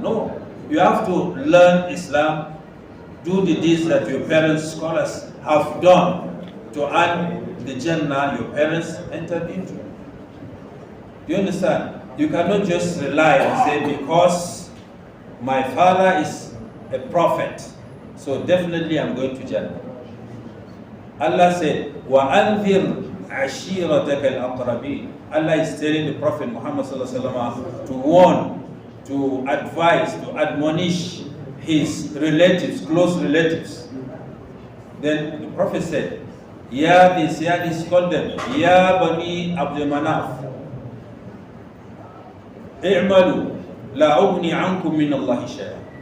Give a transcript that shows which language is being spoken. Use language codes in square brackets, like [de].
[en] No, you have to learn Islam, do the deeds that your parents, scholars, have done to earn the Jannah your parents entered into. Do you understand? You cannot just rely and say because my father is a prophet, so definitely I'm going to Jannah. [ar] Allah said, وَأَنذِرْ عَشِيرَتَكَ الْأَقْرَبِينَ. [en] Allah is telling the Prophet Muhammad to warn, to advise, to admonish his relatives, close relatives. Then the Prophet said, Ya this, called them, Ya Bani Abdul Manaf, [ar] i'malu la ugni ankum min Allahi shay'a.